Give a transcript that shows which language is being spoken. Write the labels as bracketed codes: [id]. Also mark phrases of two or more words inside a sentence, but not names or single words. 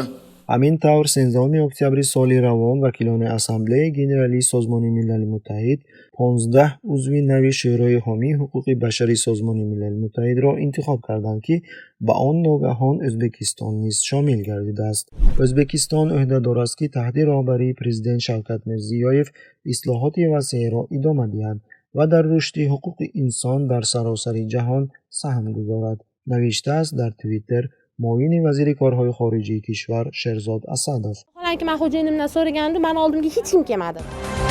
[tg] ҳамин тавр 13 октябри соли равон вакилони ассамблеяи генералии Созмони Милали Муттаҳид 15 узви нави шӯрои ҳомии ҳуқуқи башари Созмони Милали Муттаҳидро интихоб карданд, ки ба он ногаҳон Ӯзбекистон низ шомил гардидааст. Ӯзбекистон ӯҳдадор аст, ки таҳти роҳбарии президент Шавкат Мирзиёев ислоҳоти васеъро идома диҳад ва дар рушди ҳуқуқи инсон дар саросари ҷаҳон саҳм гузорад, навиштааст дар Твиттер муовини вазири корҳои хориҷии кишвар Sherzod Asadov. [uz] Vaholanki men xo'jayinimdan so'ragandim, meni oldimga hech kim kelmadi.